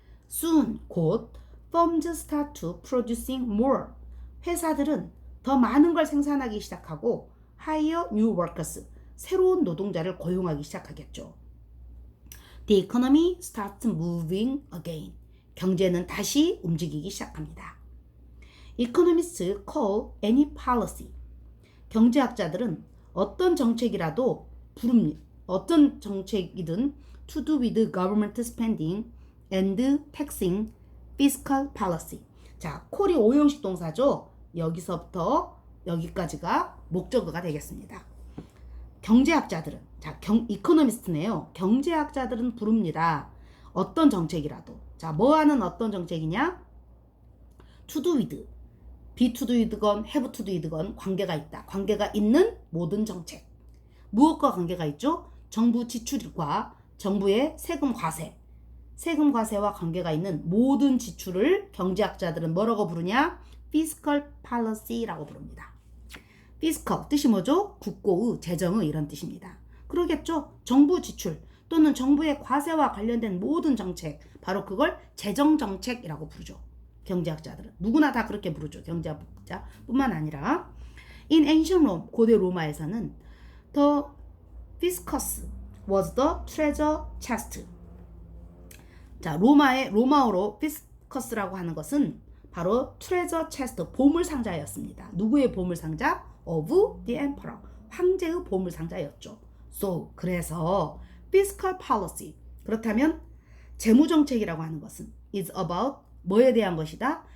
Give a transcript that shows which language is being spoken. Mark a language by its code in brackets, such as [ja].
[en] Soon, [ko] 곧 [en] firms start to producing more. [ko] 회사들은 더 많은 걸 생산하기 시작하고 [en] hire new workers. [ko] 새로운 노동자를 고용하기 시작하겠죠. [en] The economy starts moving again. [ko] 경제는 다시 움직이기 시작합니다. [en] Economists call any policy. [ko] 경제학자들은 어떤 정책이라도 부릅니다. 어떤 정책이든 [en] to do with government spending and taxing fiscal policy. [ko] 자, call이 오형식 동사죠. 여기서부터 여기까지가 목적어가 되겠습니다. 경제학자들은, 자, 이코노미스트네요. 경제학자들은 부릅니다. 어떤 정책이라도. 자, 뭐하는 어떤 정책이냐? to do with, be to do with건 have to do with건 관계가 있다. 관계가 있는 모든 정책. 무엇과 관계가 있죠? 정부 지출과 정부의 세금 과세와 관계가 있는 모든 지출을 경제학자들은 뭐라고 부르냐? fiscal policy라고 부릅니다. fiscal 뜻이 뭐죠? 국고의, 재정의 이런 뜻입니다. 그러겠죠? 정부 지출 또는 정부의 과세와 관련된 모든 정책, 바로 그걸 재정정책이라고 부르죠. 경제학자들은. 누구나 다 그렇게 부르죠. 경제학자뿐만 아니라. [en] In ancient Rome, [ko] 고대 로마에서는 [en] The fiscus was the treasure chest. [ko] 자, 로마어로 fiscus라고 하는 것은 바로 [en] treasure chest, [ko] 보물 상자였습니다. 누구의 보물 상자? [en] Of the emperor, [ko] 황제의 보물 상자였죠. [en] So, [ko] 그래서 fiscal policy, 그렇다면 재무정책이라고 하는 것은 [en] is about, [ko] 뭐에 대한 것이다?